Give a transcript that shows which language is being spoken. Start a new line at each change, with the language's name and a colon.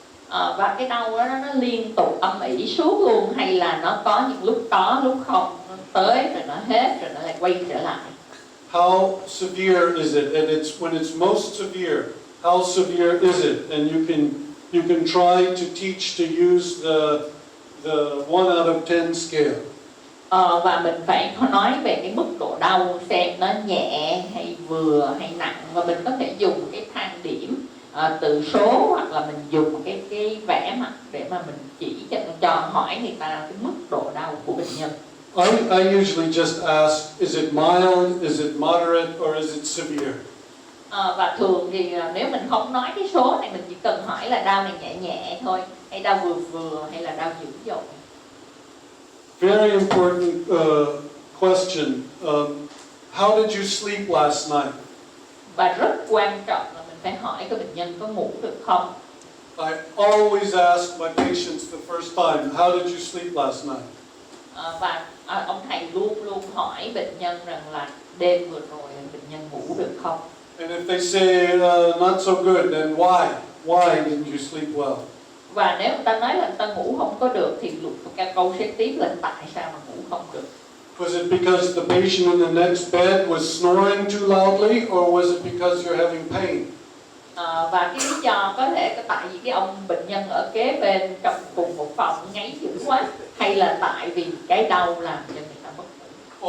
Vietnamese: Và cái đau đó nó liên tục âm ỉ suốt luôn, hay là nó có những lúc có lúc không, nó tới rồi nó hết rồi nó lại quay trở lại.
English: How severe is it? And when it's most severe, how severe is it? And you can try to teach to use the 1 out of 10 scale.
Vietnamese: Và mình phải nói về cái mức độ đau xem nó nhẹ hay vừa hay nặng, và mình có thể dùng cái thang điểm từ số, hoặc là mình dùng cái vẽ mặt để mà mình chỉ cho hỏi người ta cái mức độ đau của bệnh nhân.
English: I usually just ask, is it mild, is it moderate, or is it severe?
Vietnamese: Và thường thì nếu mình không nói cái số này, mình chỉ cần hỏi là đau này nhẹ nhẹ thôi, hay đau vừa vừa, hay là đau dữ dội.
English: Very important question. How did you sleep last night?
Vietnamese: Và rất quan trọng là mình phải hỏi cái bệnh nhân có ngủ được không.
English: I always ask my patients the first time, how did you sleep last night?
Vietnamese: Và ông thầy luôn luôn hỏi bệnh nhân rằng là đêm vừa rồi bệnh nhân ngủ được không.
English: And if they say not so good, then why? Why didn't you sleep well?
Vietnamese: Và nếu người ta nói là người ta ngủ không có được thì câu sẽ tiếp là tại sao mà ngủ không được.
English: Was it because the patient in the next bed was snoring too loudly, or was it because you're having pain?
Vietnamese: Và cái lý do có thể tại vì cái ông bệnh nhân ở kế bên trong cùng một phòng ngáy dữ quá, hay là tại vì cái đau làm cho người ta mất ngủ.